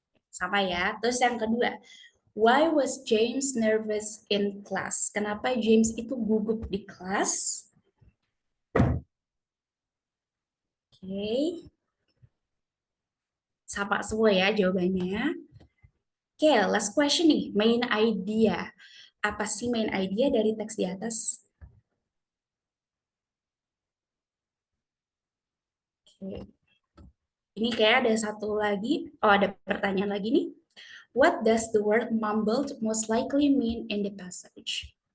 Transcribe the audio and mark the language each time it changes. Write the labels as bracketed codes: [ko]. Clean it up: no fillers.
[id] Sama ya. Terus yang kedua, [en] why was James nervous in class? [id] Kenapa James itu gugup di kelas? Oke, sama semua ya jawabannya. [en] Oke, last question nih, main idea. [id] Apa sih main idea dari teks di atas? Oke, ini kayak ada satu lagi. Oh, ada pertanyaan lagi nih. [en] What does the word mumbled most likely mean in the passage?